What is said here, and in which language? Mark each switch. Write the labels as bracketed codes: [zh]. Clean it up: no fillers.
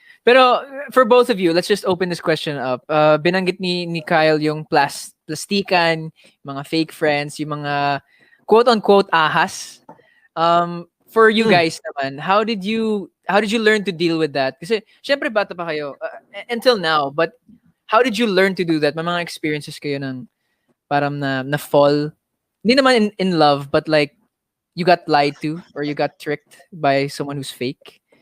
[en] Pero for both of you, let's just open this question up. [tl] Binanggit ni Kyle yung plastikan, mga fake friends, yung mga quote-unquote ahas. [en] For you guys naman, how did you learn to deal with that? [tl] Kasi syempre bata pa kayo [en] until now, but how did you learn to do that? [tl] May mga experiences kayo ng parang na fall. Hindi naman [en] in love, but like you got lied to or you got tricked by someone who's fake.